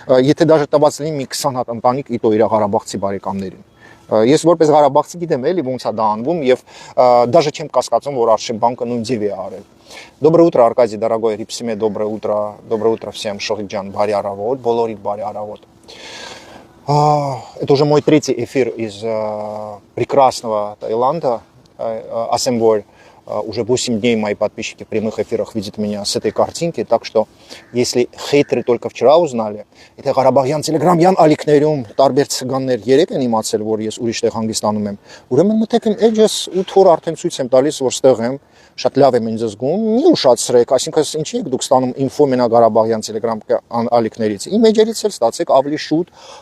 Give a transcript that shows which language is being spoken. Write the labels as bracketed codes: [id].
[hy] եթե դաժե տված լինի մի 20 հատ ընտանիք իտո իր Ղարաբաղցի բարեկամներին։ Ես որպես Ղարաբաղցի գիտեմ էլի ոնց է դա անվում եւ դաժե չեմ կասկածում, որ Արչին բանկը նույն ձևի է արել։ [ru] Доброе утро, Аркадий, дорогой, Рипсиме, доброе утро всем, Шохиджан, Бари Аравод, Болорит, Бари Аравод. Это уже мой третий эфир из прекрасного Таиланда, Асемболь. Уже 8 дней мои подписчики в прямых эфирах видят меня с этой картинки, так что если хейтеры только вчера узнали, это [hy] Ղարաբաղյան Telegram-յան ալիքներում տարբեր ցիգաններ երեք են իմացել, որ ես ուրիշ տեղ հանգստանում եմ։ Ուրեմն մտեք իմ էջս 8 օր արդեն ցույց եմ տալիս, որ ստեղ եմ, շատ լավ եմ ինձ զգում, մի ուշացրեք, այսինքն ինչի եք դուք ստանում ինֆո մենա Ղարաբաղյան Telegram ալիքներից։ Իմ էջերից էլ ստացեք ավելի շուտ,